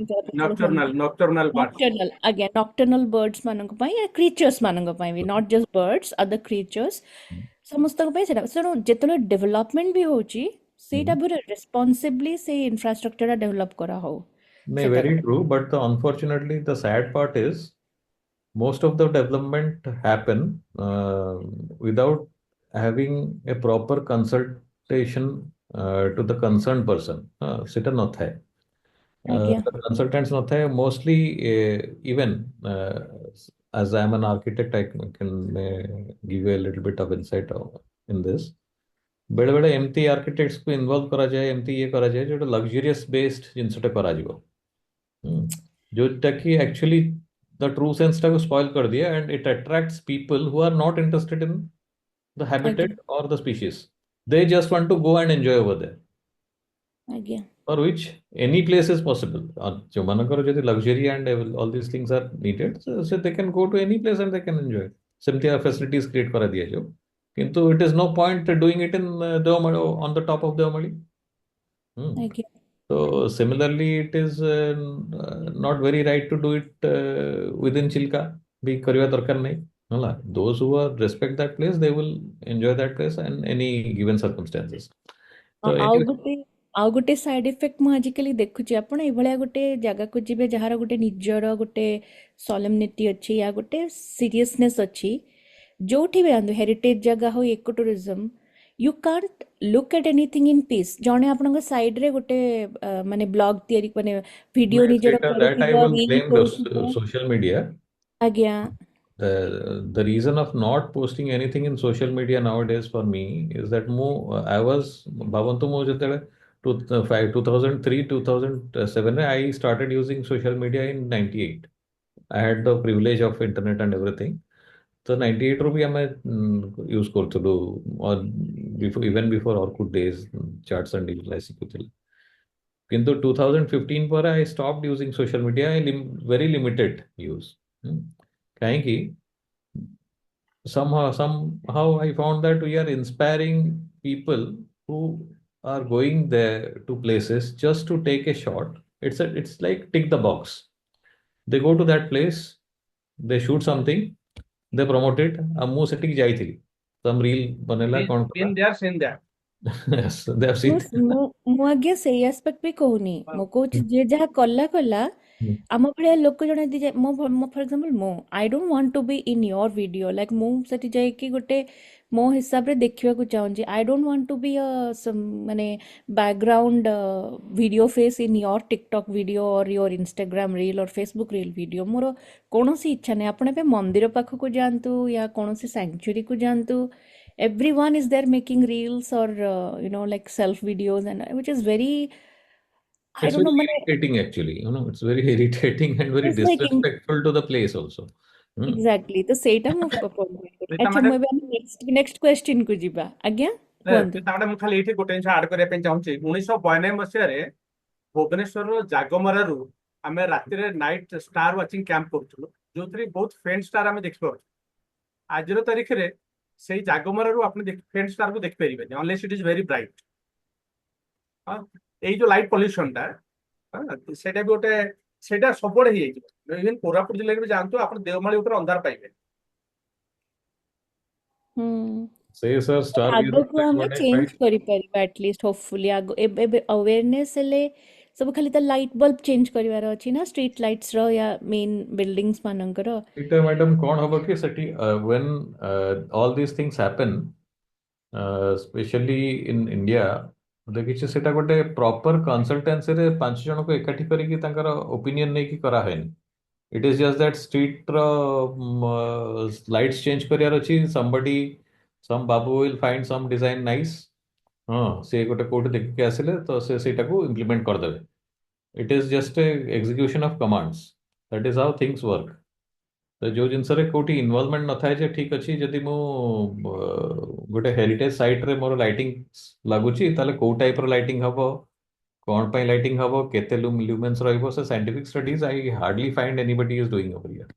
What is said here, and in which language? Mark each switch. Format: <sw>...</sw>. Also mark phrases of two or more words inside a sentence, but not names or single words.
<en>nocturnal birds.</en> <or>ନକ୍ଟର୍ନାଲ, ଆଜ୍ଞା,</or> <en>nocturnal birds</en> <or>ମାନଙ୍କ ପାଇଁ, କ୍ରିଚର୍ସ ମାନଙ୍କ ପାଇଁ ବି,</or> <en>not just birds, other creatures,</en> <or>ସମସ୍ତଙ୍କ ପାଇଁ ସେଇଟା। ତେଣୁ ଯେତେବେଳେ ଡେଭଲପମେଣ୍ଟ ବି ହେଉଛି, ସେଇଟା ପୁରା ରେସ୍ପନ୍ସିବଲି ସେଇ ଇନଫ୍ରାଷ୍ଟ୍ରକ୍ଚରଟା ଡେଭଲପ୍ କରାହଉ।</or> <en>No, very true, but unfortunately the sad part is most of the development happen without having a proper consultation to the concerned person. সেটা not है।</en> <or>ଆଜ୍ଞା,</or> <en>The consultants not है mostly, even as I am an architect, I can give you a little bit of insight in this.</en> <or>ବେଳେ ବେଳେ ଏମିତି ଆର୍କିଟେକ୍ଟସ୍ କୁ ଇନଭଲ୍ଭ କରାଯାଏ, ଏମିତି ଇଏ କରାଯାଏ ଯୋଉଟା</or> <en>luxurious based</en> <or>ଜିନିଷଟା କରାଯିବ, ଯୋଉଟା କି</or> <en>actually the true sense</en> <or>ଟାକୁ ସ୍ପଏଲ୍ କରିଦିଏ,</or> <en>and it attracts people who are not interested in the</en> <or>ଆଜ୍ଞା,</or> <en>habitat or the species. They just want to go and enjoy over there,</en> <or>ଆଜ୍ଞା,</or> <en>for which any place is possible.</en> <or>ଯୋଉମାନଙ୍କର ଯଦି</or> <en>luxury and all these things are needed, so they can go to any place and they can enjoy. ସେମିତିଆ facilities create</en> <or>କରା ଦିଆଯିବ, କିନ୍ତୁ</or> <en>it is no point doing it in ଦେଓମାଳି, on the top of ଦେଓମାଳି।</en> <or>ଆଜ୍ଞା,</or> <en>So similarly, it is not very right to do it within Chilka,</en> <or>ବି କରିବା ଦରକାର ନାହିଁ।</or> <en>Those who are respect that place, they will enjoy that place and any given circumstances. So</en> <or>ଆଉ</or> <en>anyway,</en> <or>ଗୋଟେ ଆଉ ଗୋଟେ</or> <en>side effect</en> <or>ମୁଁ ଆଜିକାଲି ଦେଖୁଛି, ଆପଣ ଏଇଭଳିଆ ଗୋଟେ ଜାଗାକୁ ଯିବେ ଯାହାର ଗୋଟେ ନିଜର ଗୋଟେ ସଲେମନିଟି ଅଛି, ୟା ଗୋଟେ ସିରିୟସନେସ୍ ଅଛି, ଯୋଉଠି ବି ଯାଆନ୍ତୁ, ହେରିଟେଜ ଜାଗା ହଉ,</or> <en>eco tourism, you can't look at anything in peace.</en> <or>ଜଣେ ଆପଣଙ୍କ ସାଇଡ୍ରେ ଗୋଟେ ମାନେ ବ୍ଲଗ ତିଆରି, ମାନେ ଭିଡ଼ିଓ ନିଜର</or> <en>that I</en> <or>କରୁଥିବ,</or> <en>will</en> <or>ରିଲ୍</or> <en>blame the</en> <or>କରୁଥିବ।</or> <en>social media.</en> <or>ଆଜ୍ଞା।</or> <en>The reason of not posting anything in social media nowadays for me is that I was</en> <or>ଭାବନ୍ତୁ ମୋ ଜେତେଲେ</or> <en>2003 2007 I started using social media in 98. I had the privilege of internet and everything.</en> <or>So 98 ରୁ ବି ଆମେ ୟୁଜ୍ କରୁଥିଲୁ,</or> <en>even before Orkut days, charts and reels ଶିଖୁଥିଲେ।</en> <or>କିନ୍ତୁ 2015 ପରେ</or> <en>I stopped using social media, very limited use।</en> <or>କାହିଁକି?</or> <en>Somehow I found that we are inspiring people who are going there to places just to take a shot. It's like tick the box. They go to that place, they shoot something, they promote it।</en> <or>ଆଉ ମୁଁ ସେଠିକି ଯାଇଥିଲି,</or> <en>some reel</en> <or>ବନେଇଲା କ'ଣ କଲା।</or> <en>Been there, seen that. Yes, they have</en> <or>ମୁଁ</or> <en>seen</en> <or>ମୁଁ ମୁଁ ଆଜ୍ଞା ସେଇ ଆସ୍ପେକ୍ଟ ବି କହୁନି, ମୁଁ କହୁଛି ଯିଏ ଯାହା କଲା କଲା।</or> <en>it।</en> <or>ଆମ ଭଳିଆ ଲୋକ ଜଣେ ଯଦି ମୋ</or> <en>for example,</en> <or>ମୁଁ</or> <en>I don't want to be in your video, like</en> <or>ମୁଁ ସେଠି ଯାଇକି ଗୋଟେ ମୋ ହିସାବରେ ଦେଖିବାକୁ ଚାହୁଁଛି।</or> <en>I don't want to be ମାନେ background video face in your TikTok video or your Instagram reel or Facebook reel video.</en> <or>ମୋର କୌଣସି ଇଚ୍ଛା ନାହିଁ। ଆପଣ ଏବେ ମନ୍ଦିର ପାଖକୁ ଯାଆନ୍ତୁ, ୟା କୌଣସି ସାଙ୍କ୍ଚୁରୀକୁ ଯାଆନ୍ତୁ,</or> <en>everyone is there making reels or like self videos, and which is very, I It's don't very know, mane, irritating actually, it's very irritating and very it's like disrespectful to the place also। Hmm.</en> <or>exactly ତ ସେଇଟା ମୁଁ point କଲି। Rita ଆଚ୍ଛା, ମୁଁ madam, ଏବେ</or> <en>next question</en> <or>କୁ ଯିବା। ଆଜ୍ଞା, କୁହନ୍ତୁ। Rita madam, ମୁଁ ଖାଲି ଏଇଠି ଗୋଟେ ଜିନିଷ ଆଡ୍ କରିବା ପାଇଁ ଚାହୁଁଛି। 1992 ମସିହାରେ ଭୁବନେଶ୍ୱରର ଜାଗମରାରୁ ଆମେ ରାତିରେ</or> <en>night star watching camp</en> <or>କରୁଥିଲୁ, ଯୋଉଥିରେ ବହୁତ</or> <en>faint star</en> <or>ଆମେ ଦେଖିପାରୁଛୁ। ଆଜିର ତାରିଖରେ ସେଇ ଜାଗମରାରୁ ଆପଣ ଫେଣ୍ଟ ଷ୍ଟାରକୁ ଦେଖିପାରିବେନି,</or> <en>unless it is very bright.</en> <or>ଏଇ ଯୋଉ ଲାଇଟ୍ ପଲ୍ୟୁସନଟା, ସେଇଟା ବି ଗୋଟେ, ସେଇଟା ସବୁଆଡେ ହେଇଯାଇଛି। ଇଭେନ୍ କୋରାପୁଟ ଜିଲ୍ଲାରେ ବି ଯାଆନ୍ତୁ, ଆପଣ ଦେଓମାଳି ଉପରେ ଅନ୍ଧାର ପାଇବେ।</or> <en>Say sir, star</en> <or>ଆଗକୁ ଆମେ</or> <en>one</en> <or>ଚେଞ୍ଜ</or> <en>right?</en> <or>କରିପାରିବା ଆଟଲିଷ୍ଟ, ହୋପଫୁଲି। ଆଗ ଏବେ ଏବେ awareness ହେଲେ ସବୁ, ଖାଲି ତ</or> <en>light bulb</en> <or>ଚେଞ୍ଜ କରିବାର ଅଛି ନା, ଷ୍ଟ୍ରିଟ୍ ଲାଇଟ୍ସର ୟା</or> <en>main buildings</en> <or>ମାନଙ୍କର। ଏଇଟା ମ୍ୟାଡାମ କ'ଣ ହବ କି ସେଠି</or> <en>when all these things happen, especially in India,</en> <or>ଦେଖିଛି ସେଟା ଗୋଟେ ପ୍ରପର କନସଲଟାନ୍ସିରେ 5 ଜଣଙ୍କୁ ଏକାଠି କରିକି ତାଙ୍କର ଓପିନିଅନ ନେଇକି କରାହୁଏନି।</or> <en>It is just that street lights change</en> <or>କରିବାର ଅଛି,</or> <en>some babu will find some design nice।</en> <or>ହଁ, ସେ ଗୋଟେ କୋଉଠି ଦେଖିକି ଆସିଲେ ତ ସେ ସେଇଟାକୁ ଇମ୍ପ୍ଲିମେଣ୍ଟ କରିଦେବେ।</or> <en>It is just a execution of commands। That is how things work।</en> <or>ତ ଯୋଉ ଜିନିଷରେ କୋଉଠି ଇନଭଲଭମେଣ୍ଟ ନଥାଏ, ଯେ ଠିକ ଅଛି ଯଦି ମୁଁ ଗୋଟେ ହେରିଟେଜ ସାଇଟରେ ମୋର ଲାଇଟିଂ ଲାଗୁଛି, ତାହେଲେ କୋଉ ଟାଇପର ଲାଇଟିଂ ହବ, କ'ଣ ପାଇଁ ଲାଇଟିଂ ହବ, କେତେ ଲୁମେନ୍ସ ରହିବ, ସେ</or> <en>scientific studies I hardly find anybody is doing over here.</en>